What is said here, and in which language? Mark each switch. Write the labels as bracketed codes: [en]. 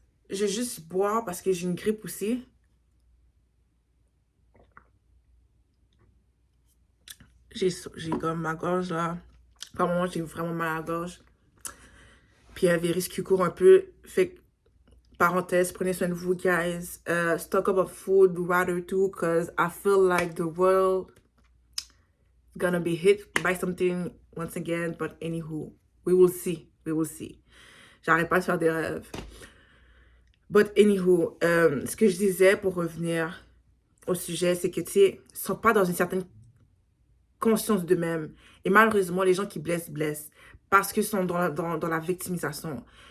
[fr] Je vais juste boire parce que j'ai une grippe aussi. J'ai comme ma gorge là. Par moment, j'ai vraiment mal à la gorge. Puis il y a un virus qui court un peu. Fait que, parenthèse, prenez soin de vous, guys. [en] Stock up of food, water too, because I feel like the world gonna be hit by something once again, but anywho, we will see, we will see. [fr] J'arrête pas de faire des rêves. [en] But anywho, [fr] ce que je disais pour revenir au sujet, c'est que, tu sais, ils sont pas dans une certaine conscience d'eux-mêmes. Et malheureusement, les gens qui blessent, blessent. Parce qu'ils sont dans la victimisation.